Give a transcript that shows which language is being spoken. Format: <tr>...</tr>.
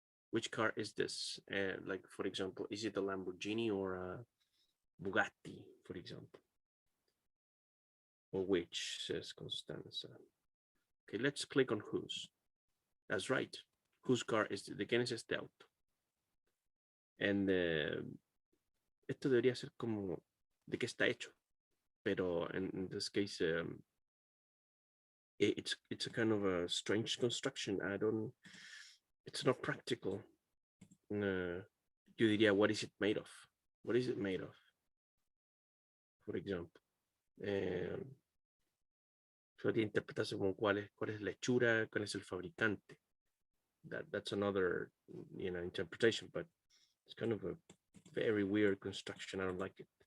<en>Which car is this? Like, for example, is it a Lamborghini or a Bugatti, for example? Or which, says Constanza. Okay, let's click on whose. That's right. Whose car is this?</en> <es>¿De quién es este auto?</es> <en>And</en> <es>esto debería ser como de qué está hecho. Pero</es> <en>in this case, it's a kind of a strange construction. It's not practical.</en> <es>Yo diría,</es> <en>what is it made of? What is it made of? For example.</en> <es>Podría interpretarse como cuál es la hechura, cuál es el fabricante.</es> <en>That's another, interpretation, but it's kind of a very weird construction. I don't like it.</en>